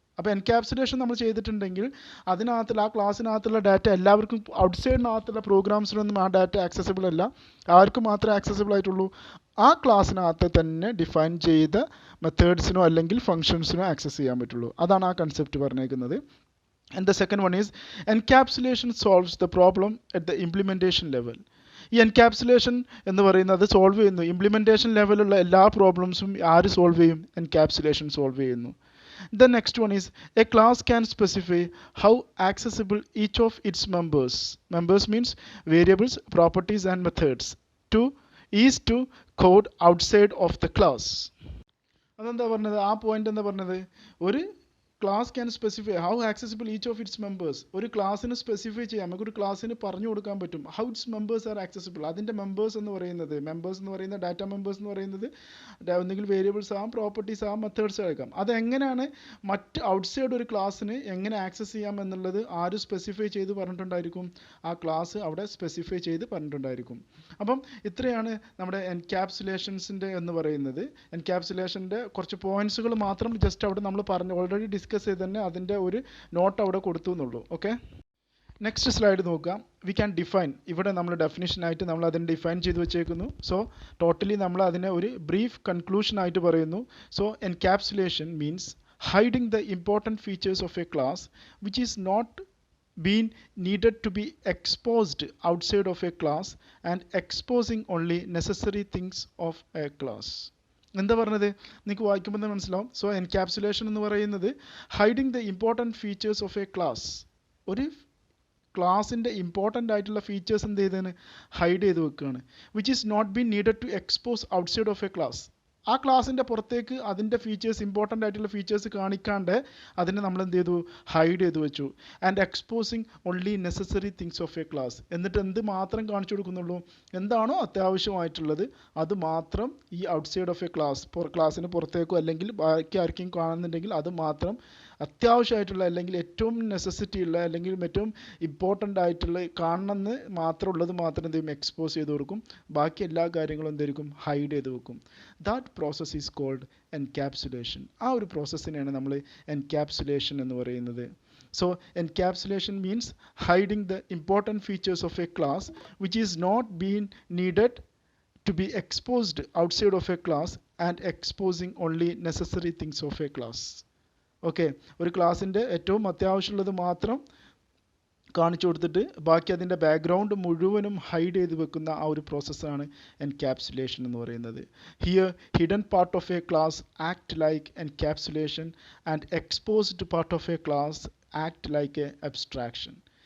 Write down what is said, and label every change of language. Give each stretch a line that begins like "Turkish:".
Malayalam: അപ്പോൾ എൻക്യാപ്സുലേഷൻ നമ്മൾ ചെയ്തിട്ടുണ്ടെങ്കിൽ അതിനകത്തുള്ള ആ ക്ലാസ്സിനകത്തുള്ള ഡാറ്റ എല്ലാവർക്കും, ഔട്ട്സൈഡിനകത്തുള്ള പ്രോഗ്രാംസിനൊന്നും ആ ഡാറ്റ ആക്സസിബിൾ അല്ല, ആർക്കും മാത്രമേ ആക്സസിബിൾ ആയിട്ടുള്ളൂ ആ ക്ലാസ്സിനകത്ത് തന്നെ ഡിഫൈൻ ചെയ്ത മെത്തേഡ്സിനോ അല്ലെങ്കിൽ ഫങ്ഷൻസിനോ ആക്സസ് ചെയ്യാൻ പറ്റുള്ളൂ. അതാണ് ആ കൺസെപ്റ്റ് പറഞ്ഞേക്കുന്നത്.
English: And the second one is encapsulation solves the problem at the implementation level.
Malayalam: ഈ എൻക്യാപ്സുലേഷൻ എന്ന് പറയുന്നത് സോൾവ് ചെയ്യുന്നു, ഇംപ്ലിമെൻറ്റേഷൻ ലെവലുള്ള എല്ലാ പ്രോബ്ലംസും ആര് സോൾവ് ചെയ്യും, എൻക്യാപ്സുലേഷൻ സോൾവ് ചെയ്യുന്നു.
English: The next one is a class can specify how accessible each of its members means variables, properties and methods to code outside of the class.
Malayalam: അതെന്താ പറഞ്ഞത്, ആ പോയിന്റ് എന്താ പറഞ്ഞത്,
English: ഒരു class can specify how accessible each of its members.
Malayalam: ഒരു ക്ലാസ്സിന് specify ചെയ്യാം, നമുക്കൊരു ക്ലാസ്സിന് പറഞ്ഞു കൊടുക്കാൻ പറ്റും
English: How its members are accessible.
Malayalam: അതിൻ്റെ മെമ്പേഴ്സ് എന്ന് പറയുന്നത് ഡാറ്റ മെമ്പേഴ്സ് എന്ന് പറയുന്നത് ഒന്നുകിൽ വേരിയബിൾസ് ആകാം, പ്രോപ്പർട്ടീസ് ആകാം, മെത്തേഡ്സ് ആകാം. അതെങ്ങനെയാണ് മറ്റ് ഔട്ട്സൈഡ് ഒരു ക്ലാസ്സിന് എങ്ങനെ ആക്സസ് ചെയ്യാം എന്നുള്ളത് ആര് സ്പെസിഫൈ ചെയ്ത് പറഞ്ഞിട്ടുണ്ടായിരിക്കും, ആ ക്ലാസ് അവിടെ സ്പെസിഫൈ ചെയ്ത് പറഞ്ഞിട്ടുണ്ടായിരിക്കും. അപ്പം ഇത്രയാണ് നമ്മുടെ എൻക്യാപ്സുലേഷൻസിൻ്റെ എന്ന് പറയുന്നത്. എൻക്യാപ്സുലേഷൻ്റെ കുറച്ച് പോയിന്റ്സുകൾ മാത്രം ജസ്റ്റ് അവിടെ നമ്മൾ പറഞ്ഞു ഓൾറെഡി ഡിസ്കസ് ചെയ്ത് തന്നെ അതിൻ്റെ ഒരു നോട്ട് അവിടെ കൊടുത്തു എന്നുള്ളൂ. ഓക്കെ, നെക്സ്റ്റ് സ്ലൈഡ് നോക്കാം.
English: We can define.
Malayalam: ഇവിടെ നമ്മൾ ഡെഫിനിഷനായിട്ട് നമ്മൾ അതിനെ ഡിഫൈൻ ചെയ്ത് വെച്ചേക്കുന്നു. സോ ടോട്ടലി നമ്മൾ അതിനെ ഒരു ബ്രീഫ് കൺക്ലൂഷൻ ആയിട്ട് പറയുന്നു.
English: So encapsulation means hiding the important features of a class which is not been needed to be exposed outside of a class and exposing only necessary things of a class.
Malayalam: എന്താ പറഞ്ഞത്? നിങ്ങൾക്ക് വായിക്കുമ്പോൾ തന്നെ മനസ്സിലാവും.
English: So encapsulation എന്ന് പറയുന്നത് hiding the important features of a class.
Malayalam: ഒരു ക്ലാസിൻ്റെ important ആയിട്ടുള്ള ഫീച്ചേഴ്സ് എന്ത് ചെയ്തതിന് ഹൈഡ് ചെയ്ത് വെക്കുകയാണ്.
English: Which is not been needed to expose outside of a class.
Malayalam: ആ ക്ലാസിൻ്റെ പുറത്തേക്ക് അതിൻ്റെ ഫീച്ചേഴ്സ് ഇമ്പോർട്ടൻ്റ് ആയിട്ടുള്ള ഫീച്ചേഴ്സ് കാണിക്കാണ്ട് അതിനെ നമ്മൾ എന്ത് ചെയ്തു? ഹൈഡ് ചെയ്ത് വെച്ചു.
English: And exposing only necessary things of a class.
Malayalam: എന്നിട്ട് എന്ത് മാത്രം കാണിച്ചു കൊടുക്കുന്നുള്ളൂ? എന്താണോ അത്യാവശ്യമായിട്ടുള്ളത് അത് മാത്രം ഈ
English: outside of a class,
Malayalam: ക്ലാസ്സിന് പുറത്തേക്കോ അല്ലെങ്കിൽ ബാക്കി ആർക്കും കാണുന്നുണ്ടെങ്കിൽ അത് മാത്രം അത്യാവശ്യമായിട്ടുള്ള അല്ലെങ്കിൽ ഏറ്റവും നെസസിറ്റി ഉള്ള അല്ലെങ്കിൽ ഏറ്റവും ഇമ്പോർട്ടൻ്റ് ആയിട്ടുള്ള കാണണമെന്ന് മാത്രമുള്ളത് മാത്രം എന്ത് ചെയ്യും? എക്സ്പോസ് ചെയ്ത് കൊടുക്കും. ബാക്കി എല്ലാ കാര്യങ്ങളും എന്തായിരിക്കും? ഹൈഡ് ചെയ്ത് വെക്കും.
English: That process is called encapsulation.
Malayalam: ആ ഒരു പ്രോസസ്സിനെയാണ് നമ്മൾ എൻക്യാപ്സുലേഷൻ എന്ന് പറയുന്നത്.
English: So encapsulation means hiding the important features of a class which is not being needed to be exposed outside of a class and exposing only necessary things of a class.
Malayalam: Okay, ഒരു ക്ലാസ്സിൻ്റെ ഏറ്റവും അത്യാവശ്യമുള്ളത് മാത്രം കാണിച്ചു കൊടുത്തിട്ട് ബാക്കി അതിൻ്റെ background മുഴുവനും hide ചെയ്ത് വെക്കുന്ന ആ ഒരു പ്രോസസ്സാണ് എൻക്യാപ്സുലേഷൻ എന്ന് പറയുന്നത്.
English: Here hidden part of a class act like encapsulation and exposed part of a class act like a abstraction.